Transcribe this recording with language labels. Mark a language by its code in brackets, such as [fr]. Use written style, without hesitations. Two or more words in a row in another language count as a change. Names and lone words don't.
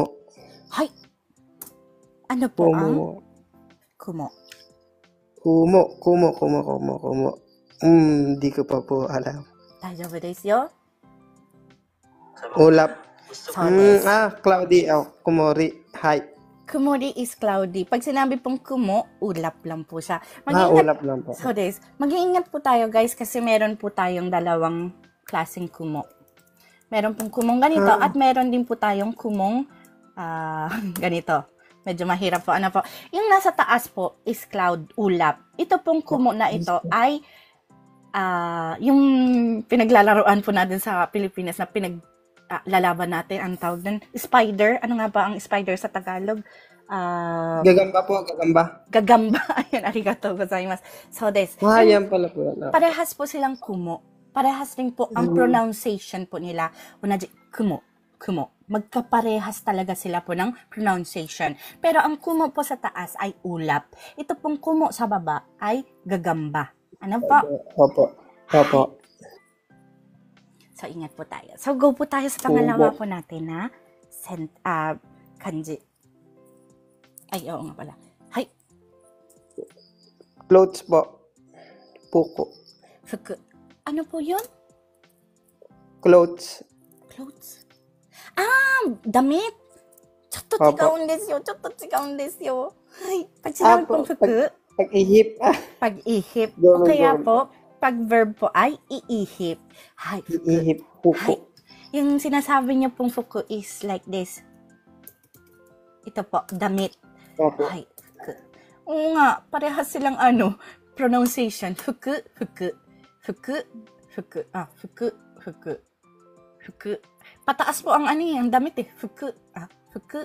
[tl] Hay. Ano po ang kumo? Kumo. Di ko pa po alam. [ja] 大丈夫ですよ. [tl] Ulap. [ja] そうです. [en] Cloudy. Kumori. Hi. Kumori is cloudy. [tl] Pag sinabi pong kumo, ulap lang po siya. Ulap lang po. [ja] そうです. [tl] Mag-iingat po tayo guys kasi meron po tayong dalawang klaseng kumo. Meron pong kumong ganito at meron din po tayong kumong ganito. Medyo mahirap po. Yung nasa taas po [en] is cloud, [tl] ulap. Ito pong kumo na ito ay yung pinaglalaroan po natin sa Pilipinas na lalaban natin, ang tawag din, spider. Ano nga ba ang spider sa Tagalog? Gagamba po, gagamba. Gagamba. Ayan, [ja] ありがとうございます. [tl] So, yan pala po. Parehas po silang kumo. Parehas rin po ang pronunciation po nila. [ja] 同じ、雲. [tl] Magkaparehas talaga sila po ng pronunciation. Pero ang kumo po sa taas ay ulap. Ito pong kumo sa baba ay gagamba. Ano po? Opo. So, ingat po tayo. So, go po tayo sa pangalawa po natin na kanji. Ay, oo nga pala. Hay. Clothes po. Puko. Fuku. Ano po yun? [en] Clothes. [tl] Damit. [ja] ちょっと違うんですよ。 [tl] はい。Pag sinabi pong fuku, Pag-ihip. pag-ihip. Go. O kaya po, pag verb po ay iihip. Hay. Ihip. Puko. Hay. Yung sinasabi niyo pong fuku [en] is like this. [tl] Ito po, damit. Opo. Hay. Fuku. Oo nga, parehas silang pronunciation. Fuku. Fuku. Pataas po ang ang damit Fuku. Fuku.